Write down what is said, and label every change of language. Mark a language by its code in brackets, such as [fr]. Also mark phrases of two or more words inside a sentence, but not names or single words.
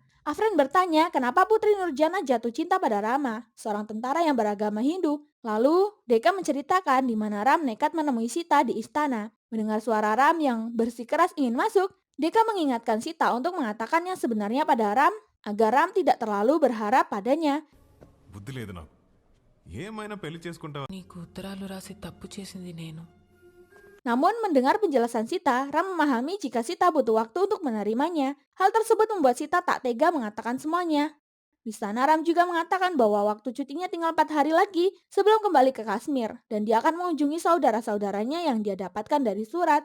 [id] Afren bertanya kenapa Putri Nurjana jatuh cinta pada Rama, seorang tentara yang beragama Hindu. Lalu Deka menceritakan di mana Ram nekat menemui Sita di istana. Mendengar suara Ram yang bersikeras ingin masuk, Deka mengingatkan Sita untuk mengatakan yang sebenarnya pada Ram agar Ram tidak terlalu berharap padanya. [te] బుద్ధి లేదు నాకు ఏమైనా పెళ్లి చేసుకుంటావా నీకు ఉత్తరాలు రాసి తప్పు చేసింది నేను. [id] Namun mendengar penjelasan Sita, Ram memahami jika Sita butuh waktu untuk menerimanya. Hal tersebut membuat Sita tak tega mengatakan semuanya. Di sana Ram juga mengatakan bahwa waktu cutinya tinggal 4 hari lagi sebelum kembali ke Kashmir dan dia akan mengunjungi saudara-saudaranya yang dia dapatkan dari surat.